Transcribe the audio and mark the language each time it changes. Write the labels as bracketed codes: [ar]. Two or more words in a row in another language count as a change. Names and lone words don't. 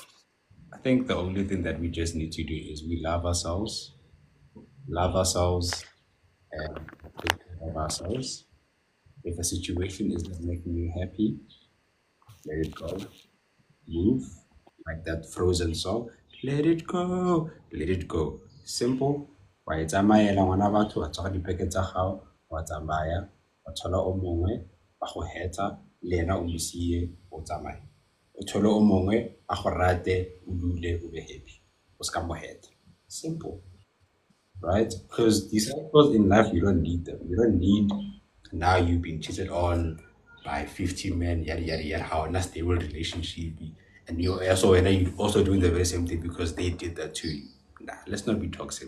[en] I think the only thing that we just need to do is we love ourselves, and take care of ourselves. If a situation is not making you happy, let it go. Move, like that Frozen song. Let it go, let it go. Simple. [tn] Wa e tsamaela ngwana batho wa tswa dipeke tsa gago wa tsamaya wa thola o mongwe wa go hetsa le ena o mo sie o tsamaye o thole o mongwe a go rate o dule o be happy o ska mo heta. [en] Simple, right? Because these cycles in life, you don't need them. You don't need now you've been cheated on by 50 men, yada yada yada, how a stable relationship, and you're also doing the very same thing because they did that to you. Nah, let's not be toxic.